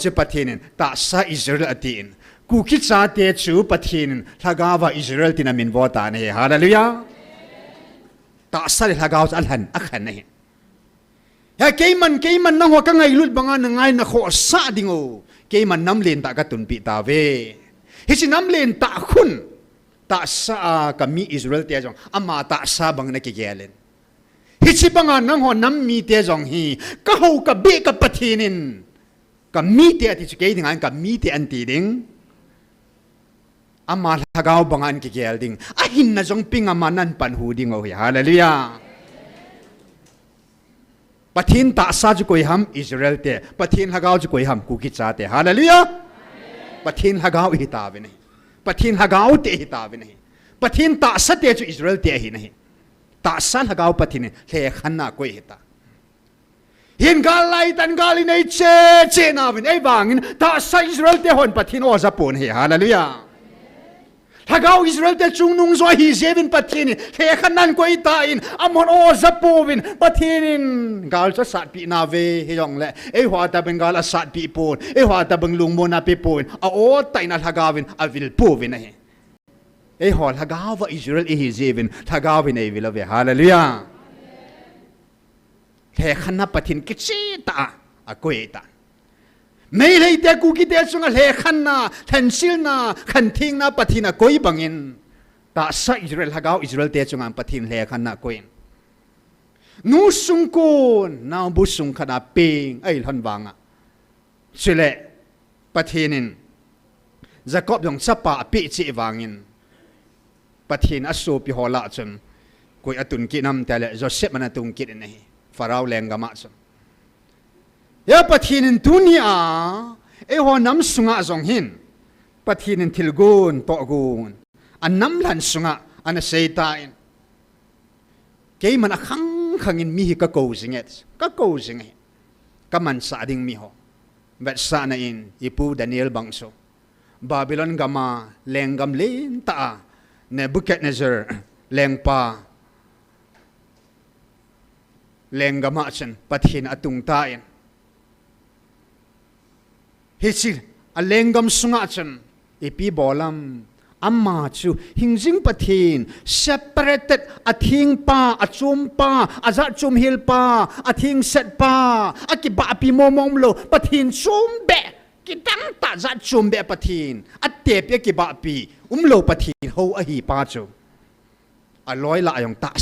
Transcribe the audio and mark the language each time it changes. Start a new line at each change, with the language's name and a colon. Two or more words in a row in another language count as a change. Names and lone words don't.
Thado Chin: se pathinin ta sa Israel atin ku ki cha te chu pathinin thagawa Israel tin amin vota ne hallelujah ta sa le thagaw al han akhan ne ya keiman nang ho ka ngai lut banga na ngai na kho sa dingo keiman nam len ta ka tun pi ta ve hi si nam len ta khun ta sa ka mi Israel te jong ama ta sa bang na ki gelen hi si banga nang ho nam mi te jong hi ka ho ka be ka pathinin ka mi te ati chu ke ding an ka mi te an ti ding ama hagaw bangan ki gel ding ahin na jong ping ama nan pan hu ding o hallelujah pathin ta sa ju koi ham Israel te pathin hagaw ju koi ham ku ki cha te hallelujah pathin hagaw hi ta ve nei pathin hagaw te hi ta ve nei pathin ta sa te ju Israel te hi nei ta sa hagaw pathin le khanna koi hi ta hin galai tan gali nei che na vin ai bangin ta sa Israel te hon pathin o za pon hi hallelujah hagaw Israel te chung nung zo hi zevin pathin he khanan koi ta in amon o za povin pathinin gal cha sat pi na ve he yong le ei hwa ta bengal a sat pi pon ei hwa ta beng lung mon a pi pon a o tai na hagawin a vil povin he ei hol hagawa Israel e hi zevin hagawin ei vil ve hallelujah he khana pathin ki chi ta a koi ta mei lei te ku ki te chunga le khanna thansil na khan thing na pathina koi bangin ta sa Israel hagaw Israel te chunga pathin le khanna koin nu sung kon na bu sung khana ping ai han wanga chile pathinin Jacob yong chapa pi chi wangin pathin asu pi hola chun koi atun ki nam tele Joseph man atung ki nei farao lengama chun ya pathinin tunia e ho nam sunga zong hin pathinin thilgun to gun an nam lan sunga an seitain ke man akhang khangin mi ka ko zinget ka ko zinge ka man sa ding mi ho vet sa na in ipu Daniel bangso Babylon gama lengam len ta Nebuchadnezzar lengpa lengama chen pathin atung tain hisil alengam sunga chen ipi bolam amma chu hingjing pathin separated athing pa achum pa aza chum hil pa athing set pa akiba api momom lo pathin chum be kitang ta za chum be pathin atte pe kiba pi lo pathi ho a hi pa chu a loi la yong ta